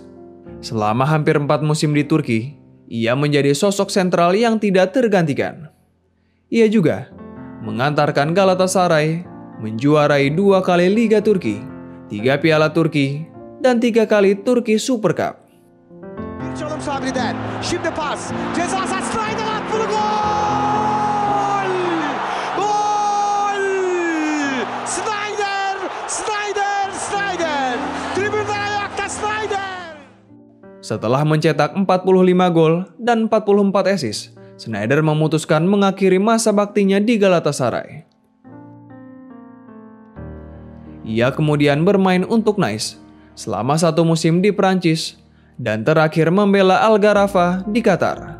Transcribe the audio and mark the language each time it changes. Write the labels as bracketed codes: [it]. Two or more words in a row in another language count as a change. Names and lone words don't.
[id] Selama hampir 4 musim di Turki, ia menjadi sosok sentral yang tidak tergantikan. Ia juga mengantarkan Galatasaray menjuarai 2 kali Liga Turki, 3 Piala Turki, dan 3 kali Turki Super Cup. [tr] Çalım Sabri'den. Şimdi pas. Ceza sahası Sneijder attı gol! Gol! Sneijder! Tribünler ayakta Sneijder! [id] Setelah mencetak 45 gol dan 44 assist, Sneijder memutuskan mengakhiri masa baktinya di Galatasaray. Ia kemudian bermain untuk Nice selama 1 musim di Prancis dan terakhir membela Al Gharafa di Qatar.